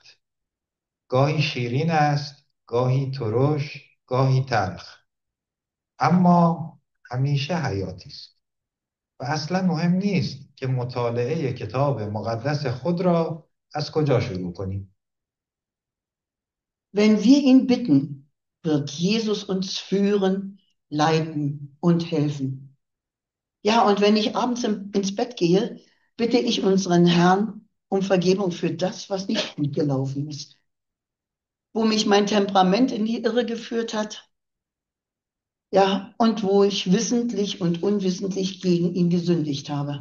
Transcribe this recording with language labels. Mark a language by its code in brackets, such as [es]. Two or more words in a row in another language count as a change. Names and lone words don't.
[fa] گاهی شیرین است، گاهی ترش، گاهی تلخ. اما همیشه حیاتی است. و اصلا مهم نیست که مطالعه کتاب مقدس خود را از کجا شروع کنیم. [de] Wenn wir ihn bitten, wird Jesus uns führen, leiten und helfen. Ja, und wenn ich abends ins Bett gehe, bitte ich unseren Herrn um Vergebung für das, was nicht gut gelaufen ist, wo mich mein Temperament in die Irre geführt hat, ja, und wo ich wissentlich und unwissentlich gegen ihn gesündigt habe.